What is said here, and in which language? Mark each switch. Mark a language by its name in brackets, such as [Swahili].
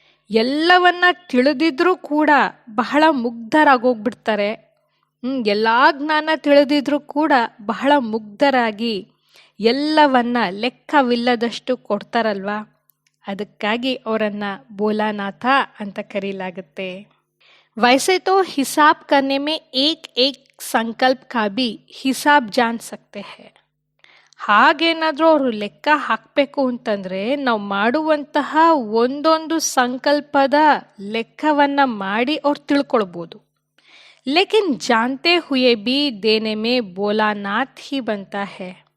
[Kannada] ಎಲ್ಲವನ್ನ ತಿಳಿದಿದ್ರೂ ಕೂಡ ಬಹಳ ಮುಗ್ಧರಾಗೋಗ್ಬಿಡ್ತಾರೆ. ಎಲ್ಲ ಜ್ಞಾನ ತಿಳಿದಿದ್ರೂ ಕೂಡ ಬಹಳ ಮುಗ್ಧರಾಗಿ ಎಲ್ಲವನ್ನ ಲೆಕ್ಕವಿಲ್ಲದಷ್ಟು ಕೊಡ್ತಾರಲ್ವಾ, ಅದಕ್ಕಾಗಿ ಅವರನ್ನು ಬೋಲಾನಾಥ ಅಂತ ಕರೀಲಾಗುತ್ತೆ. [Hindi] वैसे तो हिसाब करने में एक एक संकल्प का भी हिसाब जान सकते हैं. [Kannada] ಹಾಗೇನಾದರೂ ಅವರು ಲೆಕ್ಕ ಹಾಕಬೇಕು ಅಂತಂದರೆ ನಾವು ಮಾಡುವಂತಹ ಒಂದೊಂದು ಸಂಕಲ್ಪದ ಲೆಕ್ಕವನ್ನು ಮಾಡಿ ಅವ್ರು ತಿಳ್ಕೊಳ್ಬೋದು. [Hindi] ಲೇಕಿನ್ ಜಾನ್ತೆ ಹುಯೇ ಬಿ ದೇನೆ ಮೇ ಬೋಲಾನಾಥ್ ಹಿ ಬಂತಾ ಹೇ.